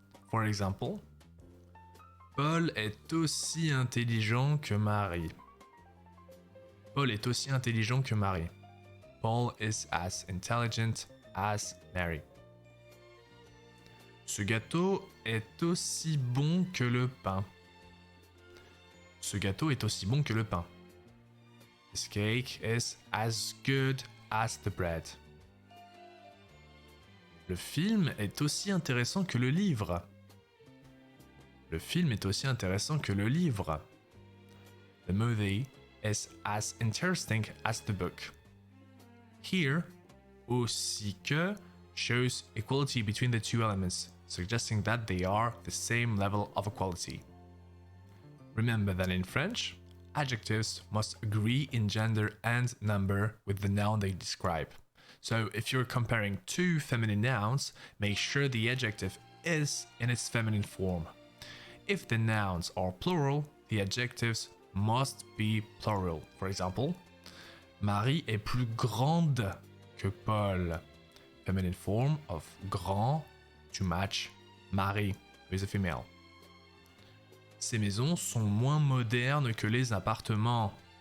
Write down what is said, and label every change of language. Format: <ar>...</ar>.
<en>For example,</en> <fr>Paul est aussi intelligent que Marie. Paul est aussi intelligent que Marie.</fr> <en>Paul is as intelligent as Mary.</en> <fr>Ce gâteau est aussi bon que le pain. Ce gâteau est aussi bon que le pain.</fr> <en>This cake is as good as the bread.</en> <fr>Le film est aussi intéressant que le livre. Le film est aussi intéressant que le livre.</fr> <en>The movie is as interesting as the book. Here, aussi que shows equality between the two elements, suggesting that they are the same level of equality. Remember that in French, adjectives must agree in gender and number with the noun they describe. So if you're comparing two feminine nouns, make sure the adjective is in its feminine form. If the nouns are plural, the adjectives must be plural. For example,</en> <fr>Marie est plus grande que Paul.</fr> <en>Feminine form of grand to match Marie, who is a female.</en> <fr>Ces maisons sont moins modernes que les appartements.</fr>